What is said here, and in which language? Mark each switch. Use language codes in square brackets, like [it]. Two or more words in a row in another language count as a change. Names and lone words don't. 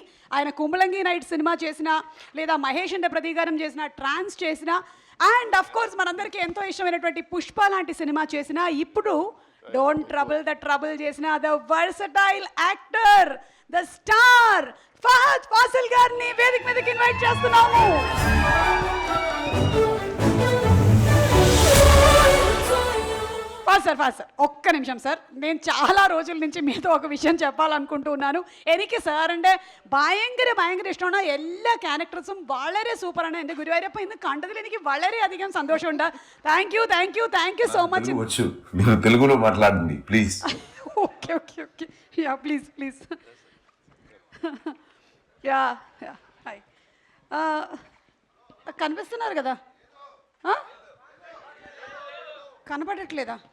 [te] ఆయన కుమలంగి నైట్ సినిమా చేసిన, లేదా మహేష్ అంటే ప్రతీకారం చేసిన, ట్రాన్స్ చేసిన, [en] and of course [te] మనందరికీ ఎంతో ఇష్టమైనటువంటి పుష్ప లాంటి సినిమా చేసిన, ఇప్పుడు డోంట్ ట్రబుల్ ద ట్రబుల్ చేసిన [en] the versatile actor, the star [te] ఫహద్ ఫాసిల్ గారిని వేదిక మీదకి ఇన్వైట్ చేస్తున్నాము. ఫాస్ట్ సార్, ఒక్క నిమిషం సార్. నేను చాలా రోజుల నుంచి మీతో ఒక విషయం చెప్పాలనుకుంటూ ఉన్నాను. [ml] എനിക്ക് സാറിൻ്റെ ഭയങ്കര ഇഷ്ടമാണ്. എല്ലാ ക്യാരക്ടേഴ്സും വളരെ സൂപ്പറാണ്. എൻ്റെ ഗുരുവായൂരപ്പ ഇന്ന് കണ്ടതിൽ എനിക്ക് വളരെയധികം സന്തോഷമുണ്ട്. [en] Thank you so much. [te] వచ్చు, మీరు తెలుగులో మాట్లాడండి ప్లీజ్. [en] Okay ya please ya hi. [te] కనిపిస్తున్నారు కదా? కనపడట్లేదా?